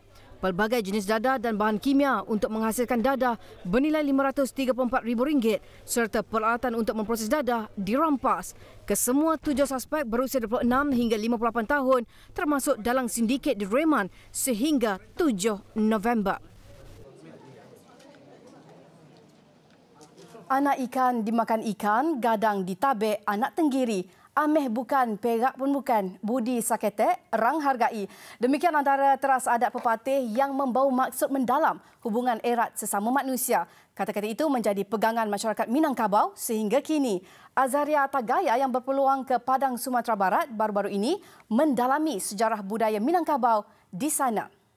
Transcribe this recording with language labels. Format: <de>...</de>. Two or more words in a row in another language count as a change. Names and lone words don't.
<ms>Pelbagai jenis dadah dan bahan kimia untuk menghasilkan dadah bernilai RM534,000 serta peralatan untuk memproses dadah dirampas. Kesemua 7 suspek berusia 26 hingga 58 tahun termasuk dalam sindiket di Reman sehingga 7 November.</ms> <min>Anak ikan dimakan ikan, gadang ditabek anak tenggiri. Ameh bukan, perak pun bukan. Budi saketek, rang hargai.</min> <ms>Demikian antara teras adat pepatih yang membau maksud mendalam hubungan erat sesama manusia. Kata-kata itu menjadi pegangan masyarakat Minangkabau sehingga kini. Azaria Tagaya yang berpeluang ke Padang Sumatera Barat baru-baru ini mendalami sejarah budaya Minangkabau di sana.</ms>